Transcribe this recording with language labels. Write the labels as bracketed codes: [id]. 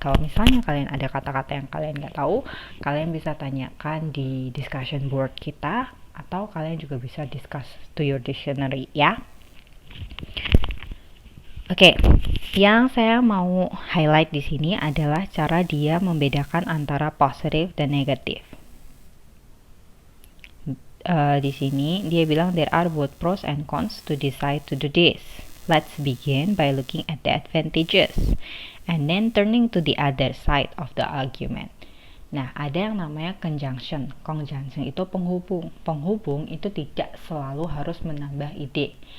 [id] Kalau misalnya kalian ada kata-kata yang kalian nggak tahu, kalian bisa tanyakan di discussion board kita, atau kalian juga bisa discuss to your dictionary ya. Oke, yang saya mau highlight di sini adalah cara dia membedakan antara positive dan negatif. Di sini dia bilang [en] there are both pros and cons to decide to do this. Let's begin by looking at the advantages and then turning to the other side of the argument. [id] Nah, ada yang namanya conjunction. Conjunction itu penghubung. Penghubung itu tidak selalu harus menambah ide.